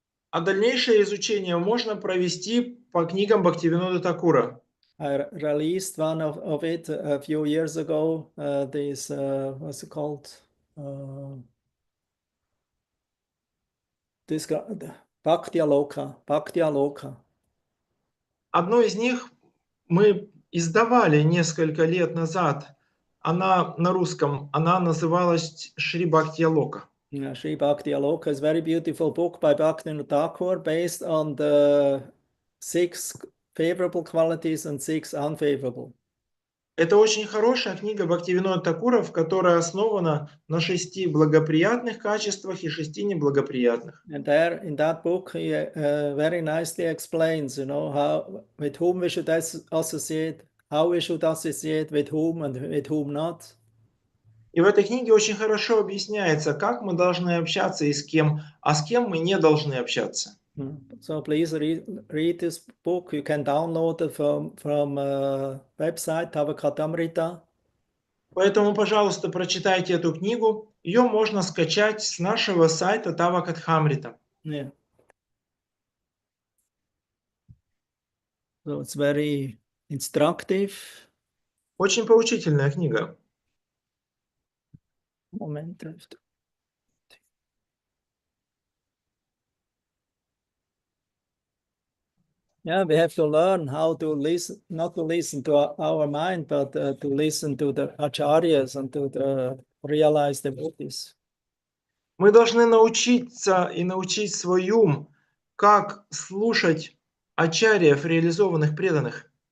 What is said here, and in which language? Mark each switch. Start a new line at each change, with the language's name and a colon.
Russian: А дальнейшее изучение можно провести по книгам Бхактивинода Такура.
English: I released one of it a few years ago. This what's it called? This Bhakti Aloka.
Russian: Одну из них мы издавали несколько лет назад. Она на русском, она называлась Шри Бхакти Алока.
English: Shri Bhakti Aloka is a very beautiful book by Bhaktivinoda Thakur based on the 6 favorable qualities and 6 unfavorable.
Russian: Это очень хорошая книга Бхактивинода Такура, которая основана на 6 благоприятных качествах и 6 неблагоприятных.
English: And there in that book he very nicely explains, how with whom we should associate, how we should associate with whom and with whom not.
Russian: И в этой книге очень хорошо объясняется, как мы должны общаться и с кем, а с кем мы не должны общаться.
English: So please read this book. You can download it from website Tavakatamrita.
Russian: Поэтому, пожалуйста, прочитайте эту книгу. Ее можно скачать с нашего сайта Тавакатхамрита.
English: Yeah. So it's very instructive.
Russian: Очень поучительная книга.
English: Moment. Yeah, we have to learn how to listen, not to listen to our mind, but to listen to the acharyas and to the realized devotees.
Russian: Мы должны научиться и научить свой ум, как слушать ачарьев, реализованных преданных.